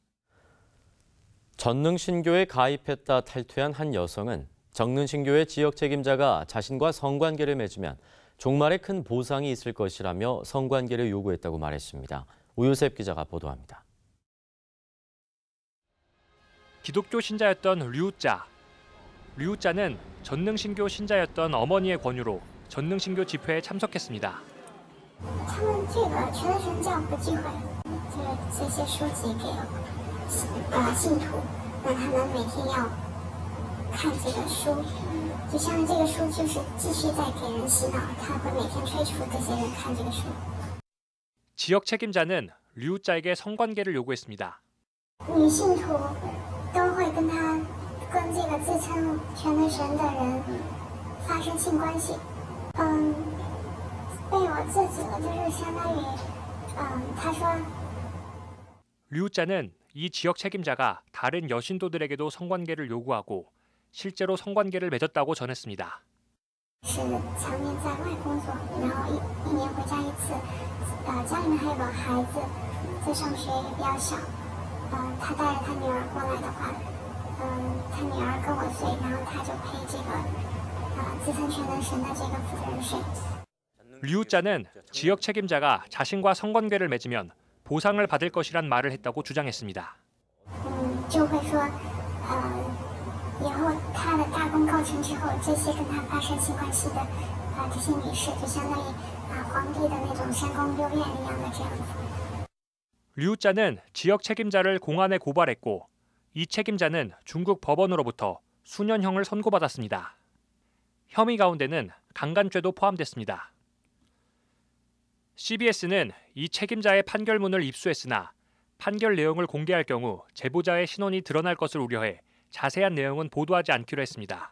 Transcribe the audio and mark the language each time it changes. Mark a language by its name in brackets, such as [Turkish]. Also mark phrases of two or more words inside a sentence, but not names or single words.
[Korean] 전능신교에 가입했다 탈퇴한 한 여성은 전능신교의 지역 책임자가 자신과 성관계를 맺으면 종말에 큰 보상이 있을 것이라며 성관계를 요구했다고 말했습니다. 우효셉 기자가 보도합니다. 기독교 신자였던 류자. 류자는 전능신교 신자였던 어머니의 권유로 전능신교 집회에 참석했습니다. [Chinese] 他们这个全神教不忌讳，这些书籍给信徒，让他们每天要看这个书，就像这个书就是继续在给人洗脑，他会每天催促这些人看这个书。 [Korean] 지역 책임자는 류자에게 성관계를 요구했습니다. [Chinese] 女信徒都会跟这个自称全能神的人发生性关系，被我制止了，就是相当于，他说。 [Korean] 류자는 이 지역 책임자가 다른 여신도들에게도 성관계를 요구하고 실제로 성관계를 맺었다고 전했습니다. [Chinese] 是常年在外工作，然后一年回家一次，家里面还有个孩子在上学也比较小，他带着他女儿过来的话，他女儿跟我睡，然后他就陪这个自称全能神的这个负责人睡。 [Korean] 류자는 지역 책임자가 자신과 성관계를 맺으면 보상을 받을 것이란 말을 했다고 주장했습니다. [Chinese] 就会说，以后他的大功告成之后，这些跟他发生性关系的这些女士，就相当于皇帝的那种三宫六院一样的这样子。 [Korean] 류자는 지역 책임자를 공안에 고발했고 이 책임자는 중국 법원으로부터 수년형을 선고받았습니다. 혐의 가운데는 강간죄도 포함됐습니다. CBS는 이 책임자의 판결문을 입수했으나 판결 내용을 공개할 경우 제보자의 신원이 드러날 것을 우려해 자세한 내용은 보도하지 않기로 했습니다.